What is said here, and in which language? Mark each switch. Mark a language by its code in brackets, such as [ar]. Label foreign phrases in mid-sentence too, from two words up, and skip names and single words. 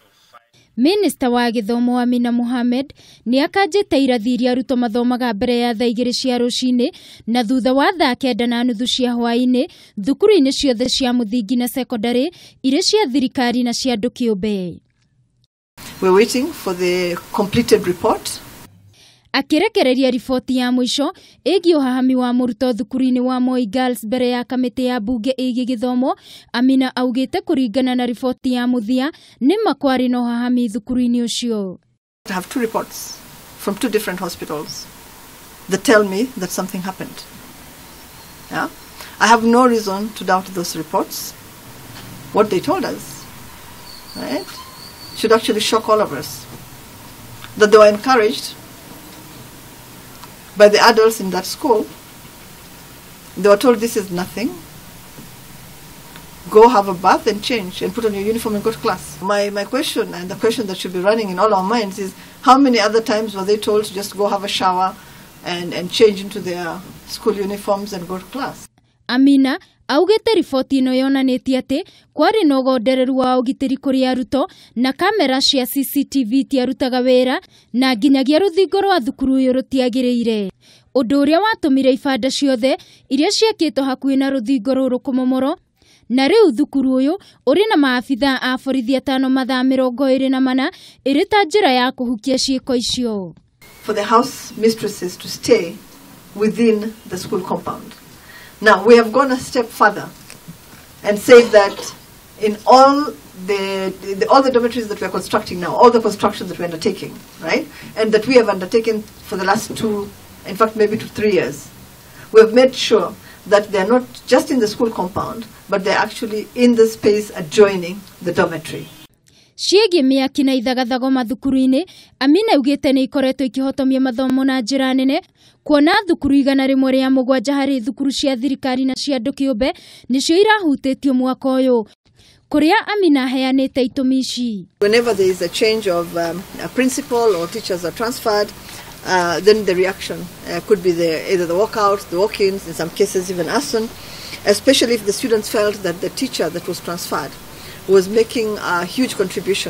[ki] Minister wa Githomo Amina Mohamed ni akanjite irathi iria arutwo mathomaga mbere ya thaa 2 cia ruciini na thutha wa thaa 9:30 cia hwaini thukuru-ini ciothe cia muthingi na secondary iria cia thirikari na cia andu kiumbe. [en] We're waiting for the completed report. [ki] Akirekereria ripoti ya mwisho ĩgiĩ ũhahami wa mũrutwo thukuru-inĩ wa Moi Girls mbere ya kamĩtĩ ya bunge ĩgiĩ gĩthomo, Amina augĩte kũringana na ripoti ya mũthia nĩ makwarĩ na ũhahami thukuru-inĩ ũcio. [en] I have 2 reports from 2 different hospitals that tell me that something happened. Yeah? I have no reason to doubt those reports. What they told us, right, should actually shock all of us. That they were encouraged by the adults in that school. They were told this is nothing. Go have a bath and change and put on your uniform and go to class. My question, and the question that should be running in all our minds, is how many other times were they told to just go have a shower and change into their school uniforms and go to class? [ki] Amina augĩte riboti ĩno yonanĩtie atĩ kwarĩ na ũgondereru wa ũgitĩri kũrĩ arutwo na kamera cia CCTV tiarutaga wĩra na nginyagia rũthingo rwa thukuru ũyũ rũtiagĩrĩire. Ũndũ ũrĩa watũmire ibanda ciothe iria ciakĩtwo hakuhĩ na rũthingo rũrũ kũmomoro, na rĩu thukuru ũyũ ũrĩ na maabithaa a borithi 5 mathaa 24 ĩrĩ ta njĩra ya kũhukia ciĩko icio. [en] For the house mistresses to stay within the school compound. Now, we have gone a step further and said that in all the dormitories that we are constructing now, all the construction that we are undertaking, right, and that we have undertaken for the last 2, in fact maybe 3 years, we have made sure that they are not just in the school compound, but they are actually in the space adjoining the dormitory. [ki] Ciĩgiĩ mĩaki na ithagathago mathukuru-inĩ, Amina augĩte nĩ ikoretwo ikihotomia mathomo na njĩra nene, kuona thukuru 107 harĩ thukuru cia thirikari na cia andu kĩũmbe nĩcio irahutĩtio mwaka ũyũ. Kũrĩa Amina aheanĩte itũmi ici. [en] Whenever there is a change of a principal or teachers are transferred, then the reaction could be either the walkouts, the walk-ins, in some cases even arson, especially if the students felt that the teacher that was transferred was making a huge contribution.